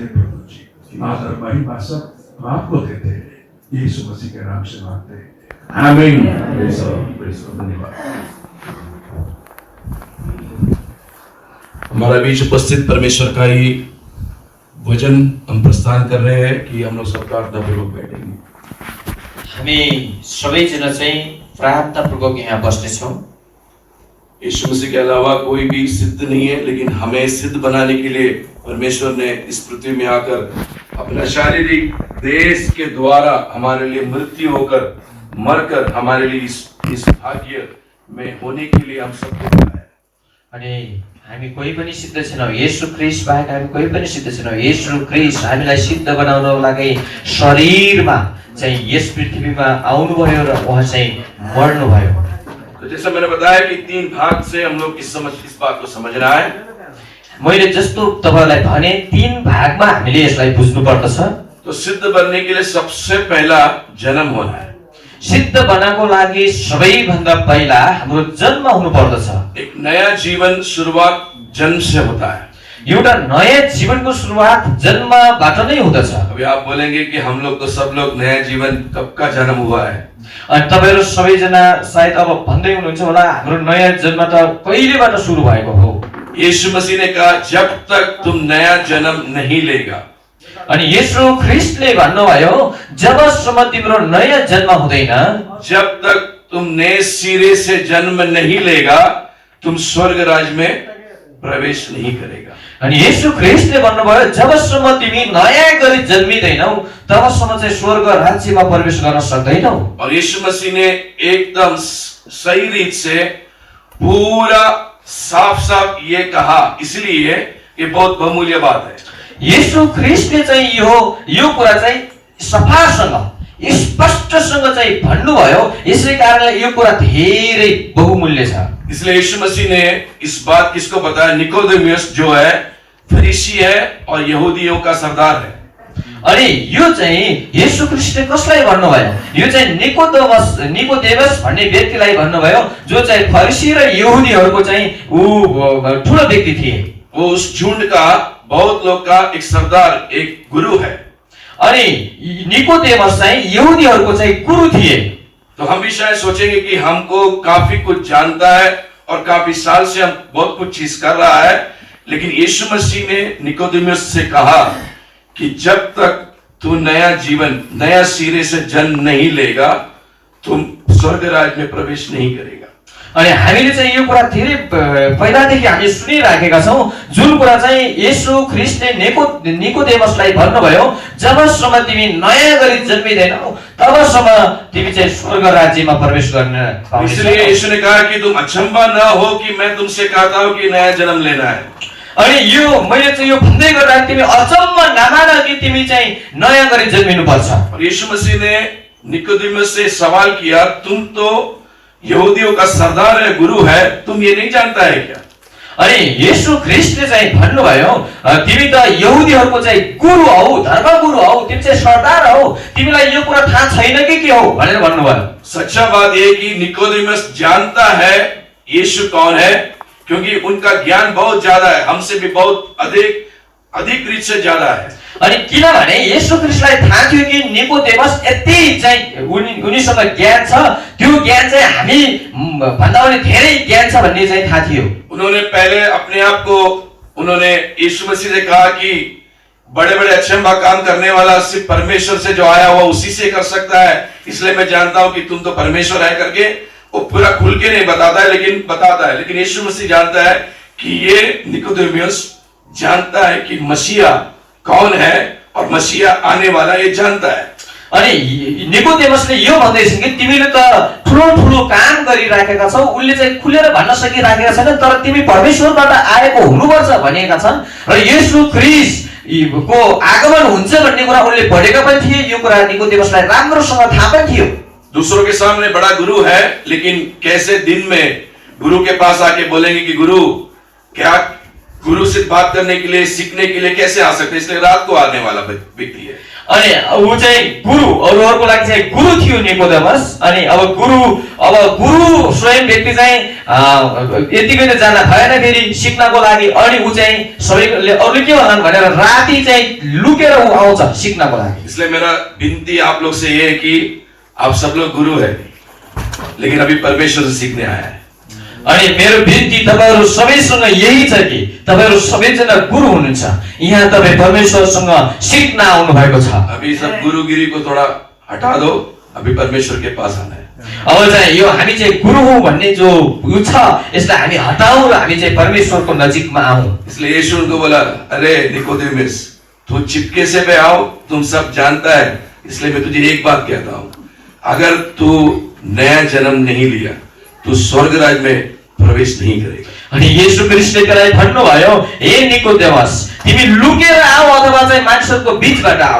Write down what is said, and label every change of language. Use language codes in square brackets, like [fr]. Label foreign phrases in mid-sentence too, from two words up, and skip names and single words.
[hi] प्रभु जी, आदर महिमा सब हम आपको देते हैं, यीशु मसीह के नाम से मांगते हैं, आमीन। धन्यवाद। हमारा बीच उपस्थित परमेश्वर का ही वचन हम प्रस्थान कर रहे हैं कि हम लोग सब प्रार्थनापूर्वक बैठेंगे। [ne] हामी सबैजना चाहिँ प्रार्थनापूर्वक यहाँ बस्नेछौँ। [hi] यीशु मसीह के अलावा कोई भी सिद्ध नहीं है, लेकिन हमें सिद्ध बनाने के लिए परमेश्वर ने इस पृथ्वी में आकर अपना शारीरिक देश के द्वारा हमारे लिए मृत्यु होकर मरकर हमारे लिए इस भाग्य में होने के लिए हम सबको बुलाया। [ne] अनि हामी कोही पनि सिद्ध छैनौँ, येशू ख्रीष्ट बाहेक हामी कोही पनि सिद्ध छैनौँ। येशू ख्रीष्ट हामीलाई सिद्ध बनाउनको लागि शरीरमा चाहिँ यस पृथ्वीमा आउनुभयो र उहाँ चाहिँ मर्नुभयो। [hi] तो जैसा मैंने बताया कि 3 भाग से हम लोग इस बात को समझना है। [ne] मैले जस्तो तपाईलाई भने 3 भागमा हामीले यसलाई बुझ्नु पर्दछ। [hi] तो सिद्ध बनने के लिए सबसे पहला जन्म होना है। [ne] सिद्ध बनाको लागि सबैभन्दा पहिला हाम्रो जन्म हुनु पर्दछ। [hi] एक नया जीवन शुरुआत जन्म से होता है। [ne] एउटा नयाँ जीवनको सुरुवात जन्मबाट नै हुँदछ। [hi] अभी आप बोलेंगे कि हम लोग तो सब लोग नया जीवन कब का जन्म हुआ है। [ne] अनि तपाईहरु सबैजना सायद अब भन्दै हुनुहुन्छ होला हाम्रो नयाँ जन्म त कहिलेबाट सुरु भएको हो। [hi] यीशु मसीह ने कहा जब तक तुम नया जन्म नहीं लेगा। [ne] अनि येशू ख्रीष्टले भन्नुभयो जबसम्म तिम्रो नयाँ जन्म हुँदैन, [hi] जब तक तुम नए सिरे से जन्म नहीं लेगा तुम स्वर्ग राज्य में प्रवेश नहीं करेगा। [ne] अनि येशू ख्रीष्टले भन्नुभयो जबसम्म तिमी नयाँ गरी जन्मिदैनौ तबसम्म चाहिँ स्वर्ग राज्यमा प्रवेश गर्न सक्दैनौ। [hi] और यीशु मसीह ने एकदम सही रीत से पूरा साफ साफ ये कहा, इसलिए ये बहुत बहुमूल्य बात है। [ne] येशू ख्रीष्टले चाहिँ यो कुरा चाहिँ सफासँग स्पष्टसँग चाहिँ भन्नुभयो, यसै कारणले यो कुरा धेरै बहुमूल्य छ। [hi] इसलिए यीशु मसीह ने इस बात किसको बताया, निकोदेमुस जो है फरीसी है और यहूदियों का सरदार है। [ne] अनि यो चाहिँ येशू ख्रीष्टले कसलाई भन्नुभयो, यो चाहिँ निकोदेमस भन्ने व्यक्तिलाई भन्नुभयो जो चाहिँ फरीसी र यहूदीहरूको चाहिँ ठुलो व्यक्ति थिए। [hi] वो उस झुंड का बहुत लोग का एक सरदार, एक गुरु है। [ne] अनि निकोदेमस चाहिँ यहूदीहरूको चाहिँ गुरु थिए। [hi] तो हम भी शायद सोचेंगे कि हमको काफी कुछ जानता है और काफी साल से हम बहुत कुछ चीज कर रहा है, लेकिन यीशु मसीह ने निकोदेमुस से कहा कि जब तक तू नया जीवन नया सिरे से जन्म नहीं लेगा तुम स्वर्ग राज्य में प्रवेश नहीं करेगा। [ne] अनि हामीले चाहिँ यो कुरा धेरै पहिलादेखि हामी सुनिराखेका छौँ, जुन कुरा चाहिँ येशू ख्रीष्टले निकोदेमसलाई भन्नुभयो जबसम्म तिमी नयाँ गरी जन्मिदैनौ तबसम्म तिमी चाहिँ स्वर्ग राज्यमा प्रवेश गर्न पाउँदैनौ। [hi] इसलिए यीशु ने कहा कि तुम अचंभा न हो कि मैं तुमसे कहता हूं कि नया जन्म लेना है। [ne] अनि यो मैले चाहिँ यो भन्दै गर्दा तिमी अचम्म नमान कि तिमी चाहिँ नयाँ गरी जन्मिनु पर्छ। [hi] और यीशु मसीह ने निकोदेमुस से सवाल किया, तुम तो यहूदियों का सरदार है, गुरु है, तुम ये नहीं जानता है क्या? [ne] अनि येशू ख्रीष्टले चाहिँ भन्नुभयो तिमी त यहूदीहरूको चाहिँ गुरु हौ, धर्मगुरु हौ, तिमी चाहिँ सरदार हौ, तिमीलाई यो कुरा थाहा छैन कि के हो भनेर भन्नुभयो। [hi] सच्चा बात यह कि निकोदेमुस जानता है यीशु कौन है, क्योंकि उनका ज्ञान बहुत ज्यादा है, हमसे भी बहुत अधिक रीत से ज्यादा है। [ne] अनि किनभने येशू ख्रीष्टलाई थाहा थियो कि निकोदेमस यति चाहिँ उनीसँग ज्ञान छ, त्यो ज्ञान चाहिँ हामी भन्दा पनि धेरै ज्ञान छ भन्ने चाहिँ थाहा थियो। [hi] उन्होंने पहले अपने आप को उन्होंने यीशु मसीह से कहा कि बड़े बड़े अचंभा काम करने वाला सिर्फ परमेश्वर से जो आया हुआ उसी से कर सकता है, इसलिए मैं जानता हूं कि तुम तो परमेश्वर है करके वो पूरा खुल के नहीं बताता है, लेकिन बताता है। लेकिन यीशु मसीह जानता है कि ये निकोदेमुस जानता है कि मसीहा कौन है और मसीहा आने वाला, ये जानता है। [ne] अनि निकोदेमसले यो भन्दैछ कि तिमीले त ठुलो काम गरिराखेका छौ, उनले चाहिँ खुलेर भन्न सकिराखेका छैन, तर तिमी परमेश्वरबाट आएको हुनुपर्छ भनेका छन् र येशू ख्रीष्टको आगमन हुन्छ भन्ने कुरा उनले पढेका पनि थिए। यो कुरा निकोदेमसलाई राम्रोसँग थाहा पनि थियो। [hi] दूसरों के सामने बड़ा गुरु है, लेकिन कैसे दिन में गुरु के पास आके बोलेंगे कि गुरु क्या, गुरु से बात करने के लिए सीखने के लिए कैसे आ सकते, इसलिए रात को आने वाला व्यक्ति है। [ne] अनि ऊ चाहिँ गुरु अरूहरूको लागि चाहिँ गुरु थियो निकोदेमस। अनि अब गुरु स्वयं व्यक्ति चाहिँ यतिकै त जान भएन फेरि सिक्नको लागि। अनि ऊ चाहिँ सबैले अरूले के भन्छन् भनेर राति चाहिँ लुकेर ऊ आउँछ सिक्नको लागि। [hi] इसलिए मेरा विनती आप लोग से ये है कि आप सब लोग गुरु है, लेकिन अभी परमेश्वर से सीखने आया है। [ne] अनि मेरो विनती तपाईहरु सबैसँग यही छ कि तपाईहरु सबैजना गुरु हुनुहुन्छ, यहाँ तपाई परमेश्वरसँग सिक्न आउनु भएको छ। [hi] अभी सब गुरुगिरी को थोड़ा हटा दो, अभी परमेश्वर के पास आना है। [ne] अब चाहिँ यो हामी चाहिँ गुरु हौ भन्ने जो यो छ यसलाई हामी हटाऊ र हामी चाहिँ परमेश्वरको नजिकमा आऊ। [hi] इसलिए यीशु उनको बोला, अरे निकोदेमुस तू चिपके से पे आओ, तुम सब जानता है, इसलिए मैं तुझे एक बात कहता हूं, अगर तू नया जन्म नहीं लिया तू स्वर्ग राज्य में प्रवेश नहीं करेगा। [ne] अनि येशू ख्रीष्टले त्यसलाई भन्नुभयो, हे निकोदेमस, तिमी लुकेर आऊ अथवा चाहिँ मानिसहरूको बीचबाट आऊ।